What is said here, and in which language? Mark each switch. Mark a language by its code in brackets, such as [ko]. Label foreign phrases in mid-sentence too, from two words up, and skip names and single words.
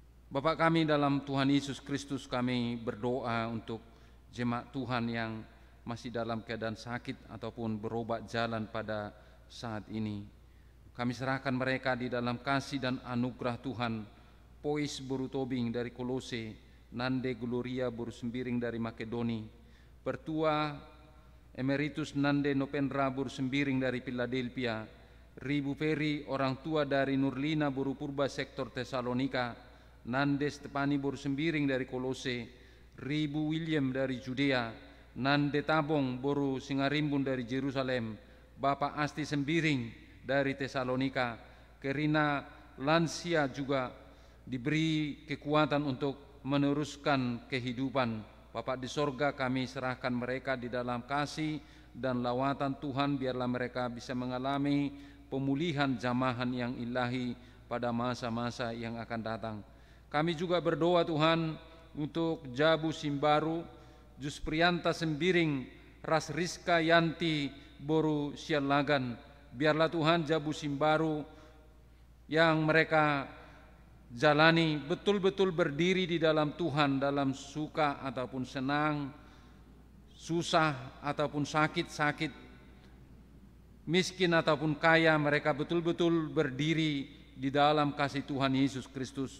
[id] Bapa kami dalam Tuhan Yesus Kristus, kami berdoa untuk jemaat Tuhan yang masih dalam keadaan sakit ataupun berobat jalan pada saat ini. Kami serahkan mereka di dalam kasih dan anugerah Tuhan. Pois Boru Tobing dari Kolose, Nande Gloria Boru Sembiring dari Makedoni, Pertua Emeritus Nande Nopendra Boru Sembiring dari Philadelphia, Ribu Peri orang tua dari Nurlina Boru Purba sektor Tesalonika, Nande Stepani Boru Sembiring dari Kolose, Ribu William dari Judea, Nande Tabong Boru Singarimbun dari Jerusalem, Bapak Asti Sembiring dari Tesalonika, Kerina lansia juga diberi kekuatan untuk meneruskan kehidupan. Bapak di sorga, kami serahkan mereka di dalam kasih dan lawatan Tuhan, biarlah mereka bisa mengalami pemulihan jamahan yang ilahi pada masa-masa yang akan datang. Kami juga berdoa Tuhan untuk [btx] Jabu Simbaru, [id] Jusprianta Sembiring, Ras Rizka Yanti Boru Sialagan. Biarlah Tuhan [btx] Jabu Simbaru [id] yang mereka jalani betul-betul berdiri di dalam Tuhan, dalam suka ataupun senang, susah ataupun sakit, miskin ataupun kaya, mereka betul-betul berdiri di dalam kasih Tuhan Yesus Kristus.